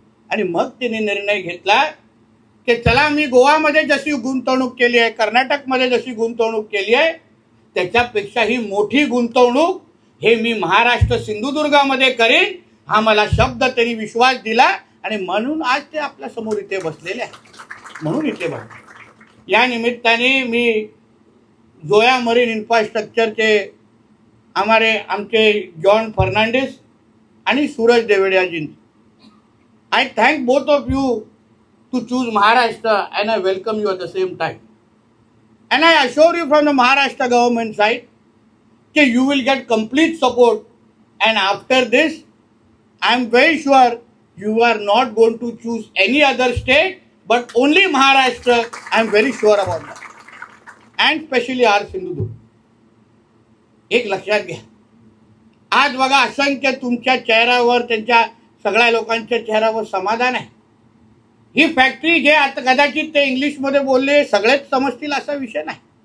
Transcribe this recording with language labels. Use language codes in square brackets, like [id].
[mr] आणि मग त्यांनी निर्णय घेतला की चला, मी गोवामध्ये जशी गुंतवणूक केली आहे, कर्नाटकमध्ये जशी गुंतवणूक केली आहे, त्याच्यापेक्षा ही मोठी गुंतवणूक हे मी महाराष्ट्र सिंधुदुर्गामध्ये करीन, हा मला शब्द त्यांनी विश्वास दिला. आणि म्हणून आज ते आपल्या समोर इथे बसलेले आहेत. म्हणून इथे बघा, या निमित्ताने मी जोया मरीन इन्फ्रास्ट्रक्चरचे आमचे जॉन फर्नांडिस आणि Suraj Devadiya, [en] I thank both of you to choose Maharashtra and I welcome you at the same time. And I assure you from the Maharashtra government side that you will get complete support. And after this, I am very sure you are not going to choose any other state but only Maharashtra. I am very sure about that. And especially our Sindhudurg. [mr] एक लक्षात घ्या, आज बघा असंख्य तुमच्या चेहऱ्यावर, त्यांच्या सगळ्या लोकांच्या चेहऱ्यावर समाधान आहे. ही फॅक्टरी जे आता कदाचित ते इंग्लिशमध्ये बोलले सगळेच समजतील असा विषय नाही.